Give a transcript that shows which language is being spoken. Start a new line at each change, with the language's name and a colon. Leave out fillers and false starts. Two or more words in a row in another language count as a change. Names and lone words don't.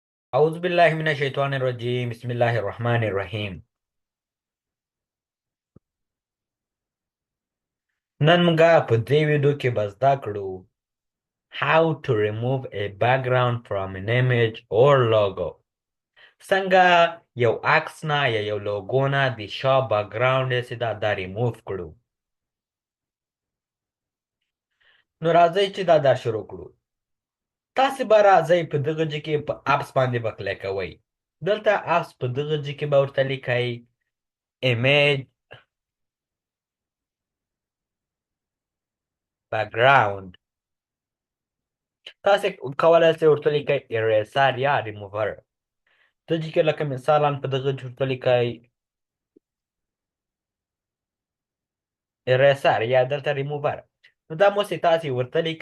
Arabic: أعوذ بالله من الشيطان الرجيم بسم الله الرحمن الرحيم.
Pashto: نن موږ په دې ویډیو کې به زده کړو
English: how to remove a background from an image or logo.
Pashto: څنګه یو عکس نه یا یو لوګو نه د شا بیکګراوند یې چې دا ریموف کړو. نو راځئ چې دا شروع کړو. تاسې به راځئ په دغه ځای کې په اپس باندې به کلیک کوئ. دلته اپس په دغه ځای کې به ورته لیکئ
English: image background.
Pashto: تاسې کولی شئ ورته لیکئ eraser یا remover. دلته کې لکه مثالا په دغه ورته لیکئ eraser یا دلته remover. نو دا اوس تاسې ورته لیکئ.